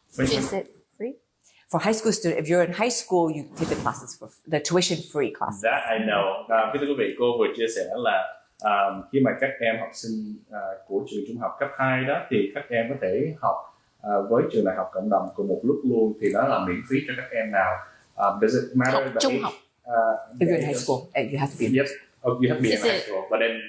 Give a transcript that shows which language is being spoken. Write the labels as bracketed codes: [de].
[en] Is it free? For high school student, if you're in high school, you take the classes for the tuition-free classes. That I know. [vi] Thưa quý vị, cô vừa chia sẻ là khi mà các em học sinh của trường trung học cấp 2 đó, thì các em có thể học với trường đại học cộng đồng cùng một lúc luôn, thì đó là miễn phí cho các em nào. [en] Does it matter the [vi] trung [en] age? [vi] học. [en] If you're in high school, you have to be. Yes, you have to be in high school, but then